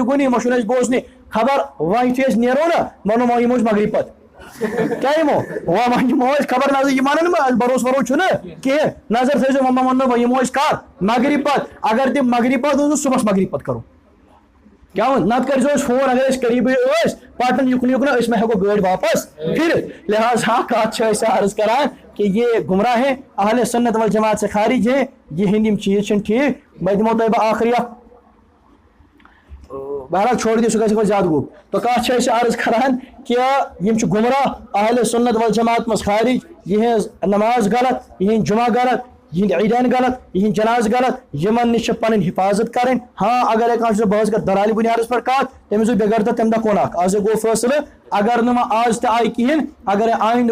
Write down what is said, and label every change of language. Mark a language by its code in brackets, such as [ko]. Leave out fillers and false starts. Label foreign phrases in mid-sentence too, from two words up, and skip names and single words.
[ks] کُنی وۄنۍ چھُنہٕ اَسہِ بوزنٕے خبر وۄنۍ یُتھُے أسۍ نیرو نا وَنو وۄنۍ یِمو أسۍ مغرب پتہٕ کیٛاہ یِمو وۄنۍ یِمو أسۍ خبر نظر یہِ وَنان ما اَسہِ بروسہٕ وروسہٕ چھُنہٕ کِہیٖنۍ نظر تھٲیزیو وۄنۍ وَنو وۄنۍ یِمو أسۍ کر مغرب پتہٕ اگر تِم مغرب پتہٕ اوس صبحس مغرب پتہٕ کرو کیا نتہٕ کٔرۍزیو أسۍ فون اگر أسۍ قریٖبٕے ٲسۍ پٹن یُکن أسۍ ما ہٮ۪کو گٲڑۍ واپس پھِرِتھ لہٰذا کتھ چھِ أسۍ عرض کران [ur] کہ یہ گمراہ ہیں اہل سنت والجماعت سے خارج ہیں [ks] یِہنٛدۍ یِم چیٖز چھِنہٕ ٹھیٖک بہٕ دِمو تۄہہِ بہٕ آخری اکھ بہرحال چھوڑ دِیو سُہ گژھِ وۄنۍ زیادٕ گوٚب تو کتھ چھِ أسۍ عرض کران کہ یِم چھِ گمراہ اہل سنت والجماعت منٛز خارج یِہنٛز نماز غلط یِہنٛدۍ جمعہ غلط یِہنٛدۍ عیٖدین غلط یِہنٛدۍ جناز غلط یِمن نِش چھِ پنٕنۍ حفاظت کرٕنۍ ہاں اگر کانٛہہ چھُ بہٕ حظ کرٕ دلالہِ بُنیادس پٮ۪ٹھ کتھ تٔمِس بے غرض تمہِ دۄہ کوٚن اکھ آز گوٚو فٲصلہٕ اگر نہٕ وۄنۍ آز تہِ آیہِ کِہیٖنۍ اگر آیندٕ